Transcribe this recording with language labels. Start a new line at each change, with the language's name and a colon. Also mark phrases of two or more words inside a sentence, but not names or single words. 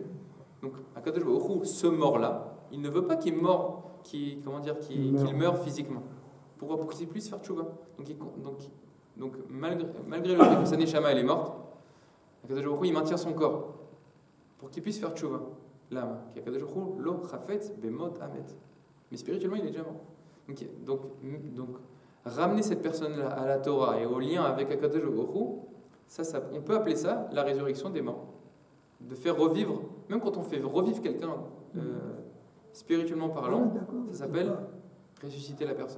French: Donc
Hebrew: הקדוש ברוך הוא,
French: ce mort-là, il ne veut pas qu'il meure, qu'il meure physiquement. Pourquoi? Pour qu'il puisse faire tchouva. Donc malgré le fait que sa neshama elle est morte,
Hebrew: הקדוש ברוך הוא,
French: il maintient son corps pour qu'il puisse faire tchouva. L'âme, qui
Hebrew: הקדוש ברוך הוא, לא חפץ במות המת.
French: Mais spirituellement, il est déjà mort. Donc ramener cette personne-là à la Torah et au lien avec
Hebrew: הקדוש ברוך הוא,
French: on peut appeler ça la résurrection des morts. De faire revivre, même quand on fait revivre quelqu'un spirituellement parlant, ça s'appelle ressusciter la personne.